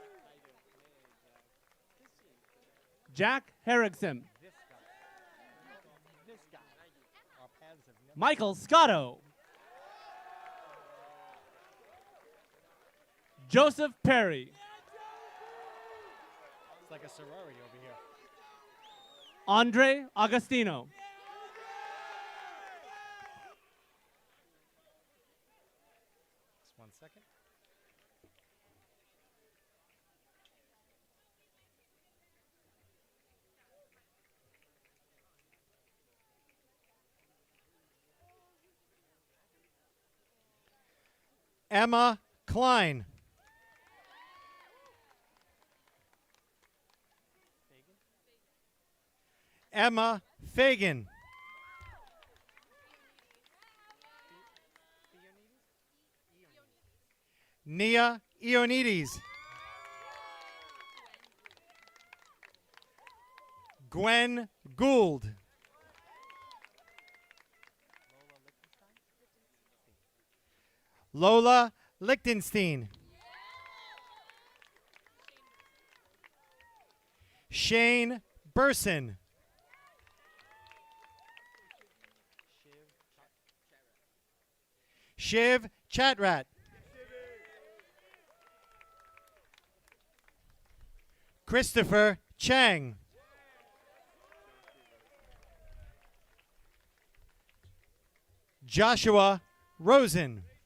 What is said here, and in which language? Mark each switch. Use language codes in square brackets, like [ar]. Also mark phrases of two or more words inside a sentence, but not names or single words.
[en] Jack Harrigson. Michael Scotto. Joseph Perry. It's like a sorority over here. Andre Agostino. Just 1 second. Emma Klein. Emma Fagan. Nia Ionides. Gwen Gould. Lola Lichtenstein. Shane Burson. Shiv Chatrat. Christopher Chang. Joshua Rosen.